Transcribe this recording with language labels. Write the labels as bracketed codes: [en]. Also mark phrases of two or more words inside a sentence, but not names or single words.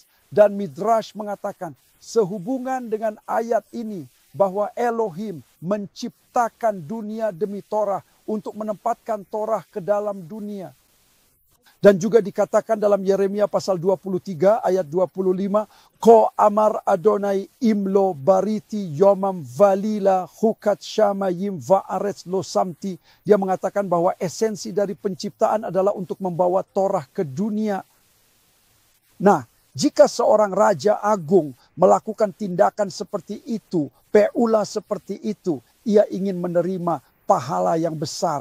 [id] Dan Midrash mengatakan sehubungan dengan ayat ini bahwa Elohim menciptakan dunia demi Torah untuk menempatkan Torah ke dalam dunia. Dan juga dikatakan dalam Yeremia pasal 23 ayat 25, [he] כה אמר יהוה אם לא בריתי יומם ולילה חקות שמים וארץ לא שמתי. [id] Dia mengatakan bahwa esensi dari penciptaan adalah untuk membawa Torah ke dunia. Nah, jika seorang raja agung melakukan tindakan seperti itu, pe'ula seperti itu, ia ingin menerima pahala yang besar.